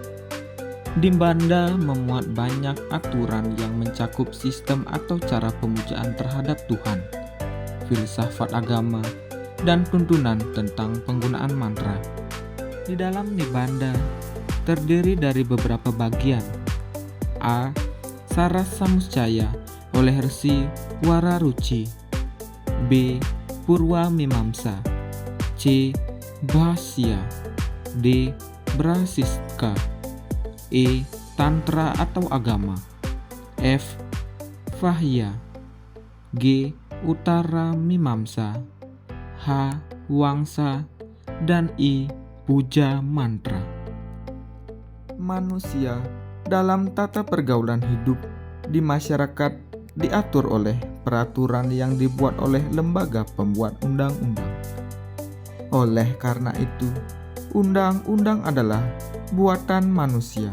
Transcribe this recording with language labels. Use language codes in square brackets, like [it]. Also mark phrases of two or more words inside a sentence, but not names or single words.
[id] Nibanda memuat banyak aturan yang mencakup sistem atau cara pemujaan terhadap Tuhan, filsafat agama, dan tuntunan tentang penggunaan mantra. Di dalam Nibanda terdiri dari beberapa bagian. A. Sarasamuscaya oleh Resi Wararuci. B. Purwa Mimamsa. C. Bhasya. D. Brahsiska. E. Tantra atau agama. F. Vahya. G. Uttara Mimamsa. H. Wangsa. Dan I. Puja mantra. Manusia dalam tata pergaulan hidup di masyarakat diatur oleh peraturan yang dibuat oleh lembaga pembuat undang-undang. Oleh karena itu, undang-undang adalah buatan manusia.